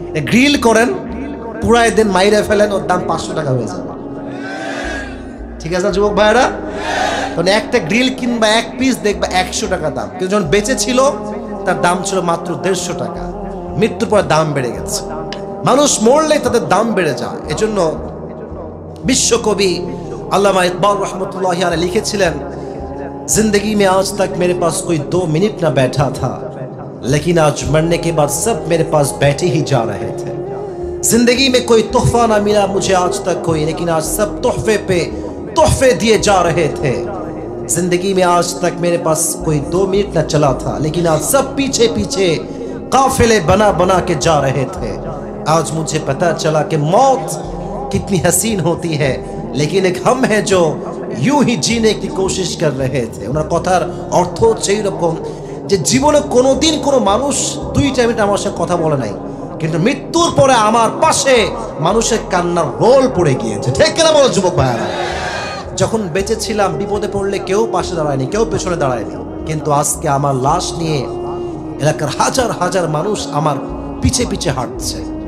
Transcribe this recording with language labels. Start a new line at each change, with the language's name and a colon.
Bangla: Grill করেন, পুরাই দেন, মাইরে ফেলেন, ওর দাম 500 টাকা হয়ে যাবে। ঠিক আছে না যুবক ভাইরা? তখন একটা গ্রিল কিনবা, এক পিস দেখবা 100 টাকা দাম, কিন্তু যখন বেঁচে ছিল তার দাম ছিল মাত্র 150 টাকা। মৃত্যুর পরে দাম বেড়ে গেছে। মানুষ মরলে তাদের দাম বেড়ে যায়। এজন্য বিশ্বকবি আল্লামা ইকবাল রহমতুল্লাহি আলাইহি লিখেছিলেন,
Hindi: जिंदगी में आज तक मेरे पास कोई 2 मिनट ना बैठा था, लेकिन आज मरने के बाद सब मेरे पास बैठे ही जा रहे थे। जिंदगी में कोई तोहफा ना मिला मुझे आज तक कोई, लेकिन आज सब तोहफे पे तोहफे दिए जा रहे थे। जिंदगी में आज तक मेरे पास कोई 2 मिनट ना चला था, लेकिन आज सब पीछे पीछे काफिले बना बना के जा रहे थे। आज मुझे पता चला कि मौत कितनी हसीन होती है, लेकिन एक हम है जो यूं ही जीने की कोशिश कर रहे थे।
Bangla: ওনার কথার অর্থ হচ্ছে এরকম যে জীবনে কোনোদিন কোনো মানুষ 2 মিনিট আমার সাথে কথা বলে নাই, কিন্তু মৃত্যুর পরে আমার পাশে মানুষের কান্নার রোল পড়ে গিয়েছে। ঠিক কিনা বলো যুবক ভাইয়ারা? যখন বেঁচে ছিলাম বিপদে পড়লে কেউ পাশে দাঁড়ায়নি, কেউ পেছনে দাঁড়ায়নি, কিন্তু আজকে আমার লাশ নিয়ে এলাকার হাজার হাজার মানুষ আমার পিছে পিছে হাঁটছে।